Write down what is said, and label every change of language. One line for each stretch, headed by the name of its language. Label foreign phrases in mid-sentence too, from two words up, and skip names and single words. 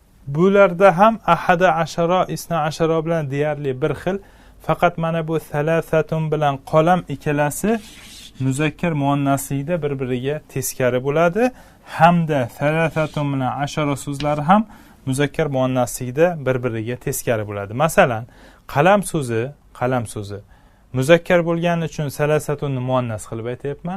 Uzbek: bularda ham
Arabic: أحد عشر اثنا عشر
Uzbek: bilan deyarli bir xil, faqat mana bu salasatun bilan qalam ikkalasi muzakkar muannaslikda bir-biriga teskari bo'ladi, hamda salasatun bilan ashara so'zlari ham muzakkar muannaslikda bir-biriga teskari bo'ladi. Masalan, qalam so'zi muzakkar bo'lgani uchun salasatunni muannas qilib aytayapman.